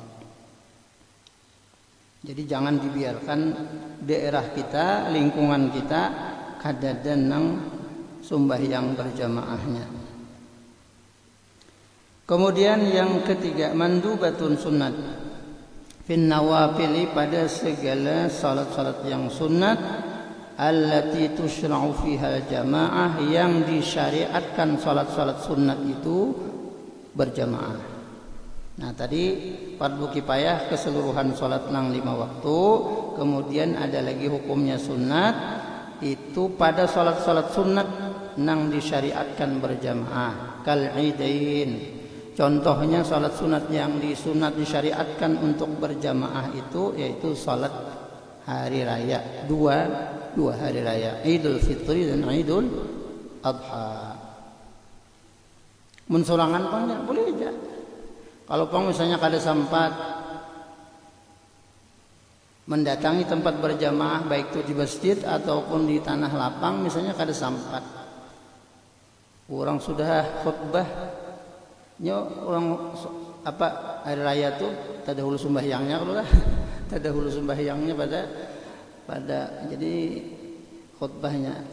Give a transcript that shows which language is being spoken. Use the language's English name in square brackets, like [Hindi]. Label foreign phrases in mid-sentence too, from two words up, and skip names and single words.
[Banjar] Jadi jangan dibiarkan daerah kita, lingkungan kita kadadan nang sembahyang berjamaahnya. [Indonesian] Kemudian yang ketiga, [Arabic] مندوبة سنة في النوافل, [Indonesian] pada segala salat-salat yang sunat, [Arabic] التي تشرع فيها الجماعة, [Indonesian] yang disyariatkan salat-salat sunat itu berjamaah. Nah, tadi fardu kifayah keseluruhan salat nang 5 waktu, kemudian ada lagi hukumnya sunat, itu pada salat-salat sunat nang disyariatkan berjamaah, [Arabic] كالعيدين. [Indonesian] Contohnya salat sunat yang disunat disyariatkan untuk berjamaah itu yaitu salat hari raya, dua hari raya, Idul Fitri dan Idul Adha. [Banjar] Mensorangan panjang boleh aja. Kalau pang misalnya kada sempat mendatangi tempat berjamaah, baik itu di masjid ataupun di tanah lapang, misalnya kada sempat, orang sudah khutbah, orang apa hari raya tu tada hulu sembahyangnya kalau lah, tada hulu sembahyangnya pada jadi khutbahnya.